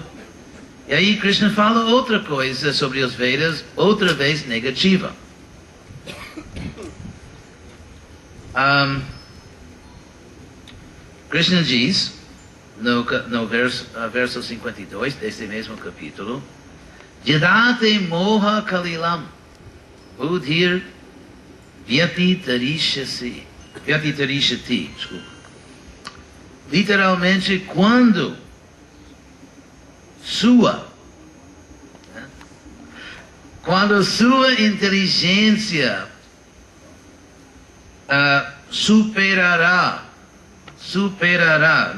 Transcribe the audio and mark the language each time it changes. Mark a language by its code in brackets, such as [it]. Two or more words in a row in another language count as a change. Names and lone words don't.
[pt] E aí Krishna fala outra coisa sobre os Vedas, outra vez negativa. Krishna diz, no verso 52 deste mesmo capítulo, [sa] यदाते मोह कलिलं बुद्धिर् व्यतितरिष्यति, [pt] desculpa. Literalmente, quando sua inteligência superará no